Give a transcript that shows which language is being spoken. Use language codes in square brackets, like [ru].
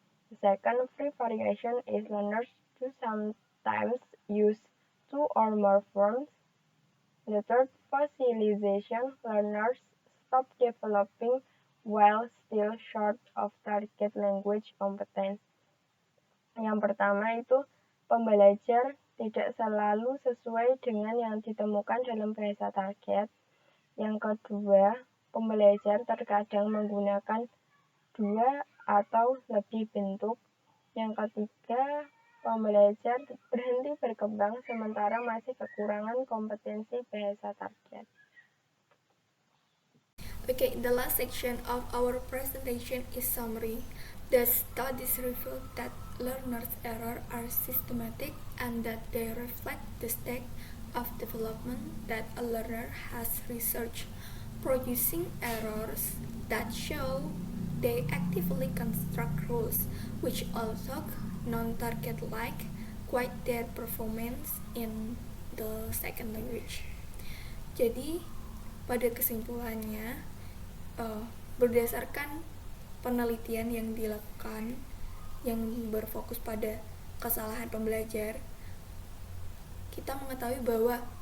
[en] The second, free variation is learners do sometimes use two or more forms. The third, fossilization, learners stop developing while still short of target language competence. [id] Yang pertama itu, pembelajar tidak selalu sesuai dengan yang ditemukan dalam bahasa target. Yang kedua, pembelajar terkadang menggunakan dua atau lebih bentuk. Yang ketiga, pembelajar berhenti berkembang sementara masih kekurangan kompetensi bahasa target. [en] Okay, the last section of our presentation is summary. The studies reveal that learners' errors are systematic and that they reflect the state of development that a learner has researched, producing errors that show they actively construct rules which although non-target-like quite their performance in the second language. [id] Jadi pada kesimpulannya berdasarkan penelitian yang dilakukan yang berfokus pada kesalahan pembelajar, kita mengetahui bahwa